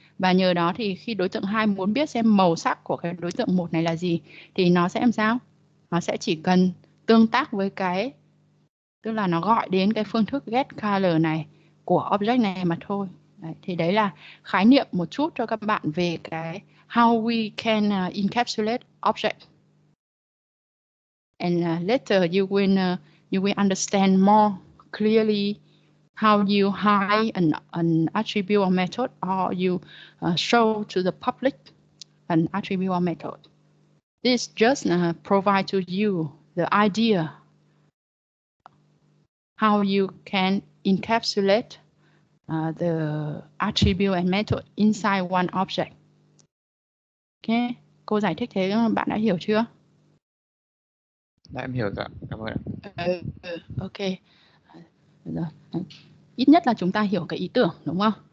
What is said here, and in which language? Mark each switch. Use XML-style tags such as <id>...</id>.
<vi>Và nhờ đó thì khi đối tượng 2 muốn biết xem màu sắc của cái đối tượng 1 này là gì thì nó sẽ làm sao? Nó sẽ chỉ cần tương tác với cái, tức là nó gọi đến cái phương thức get color này của object này mà thôi. Đấy, thì đấy là khái niệm một chút cho các bạn về cái</vi> <en>how we can encapsulate object. And later you will understand more clearly how you hide an attribute or method, or you show to the public an attribute or method. This just provide to you the idea how you can encapsulate the attribute and method inside one object.</en> <vi>Okay, cô giải thích thế bạn đã hiểu chưa? Dạ em hiểu rồi, cảm ơn ạ. Ok. Rồi. Ít nhất là chúng ta hiểu cái ý tưởng, đúng không?</vi>